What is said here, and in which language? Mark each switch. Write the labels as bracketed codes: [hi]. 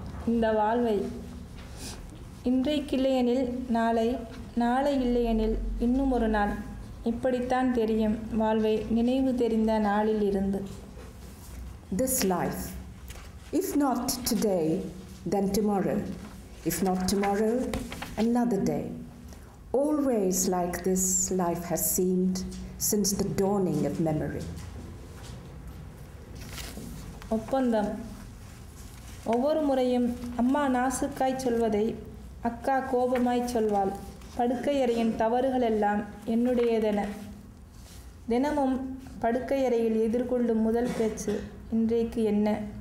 [ta] இந்த வாழ்வை இன்றைக்கு இல்லையெனில் நாளை, நாளை இல்லையெனில் இன்னும் ஒரு நாள், இப்படித்தான் தெரியும் வாழ்வை நினைவு தெரிந்த நாளில் இருந்து. [en] This life, if not today, then tomorrow, if not tomorrow, another day. Always like this life has seemed since the dawning of memory. [ta] ஒப்பந்தம். ஒவ்வொரு முறையும் அம்மா நாசுக்காய் சொல்வதை அக்கா கோபமாய் சொல்வாள். படுக்கையறையின் தவறுகள் எல்லாம் என்னுடையதென. தினமும் படுக்கையறையில் எதிர்கொள்ளும் முதல் பேச்சு இன்றைக்கு என்ன?